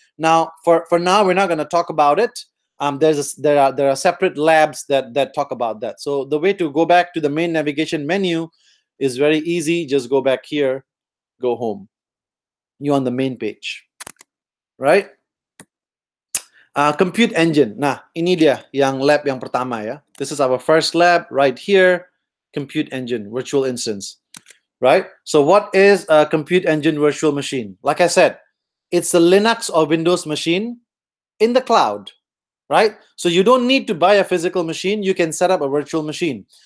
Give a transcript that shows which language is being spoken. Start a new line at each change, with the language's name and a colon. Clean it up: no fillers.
English: Now, for now, we're not going to talk about it. There are separate labs that talk about that. So the way to go back to the main navigation menu is very easy. Just go back here, go home. You're on the main page, right? Compute engine.
Indonesian: Nah, ini dia yang lab yang pertama, ya.
English: This is our first lab right here. Compute engine, virtual instance, right? So what is a compute engine virtual machine? Like I said, it's a Linux or Windows machine in the cloud. Right? So you don't need to buy a physical machine. You can set up a virtual machine.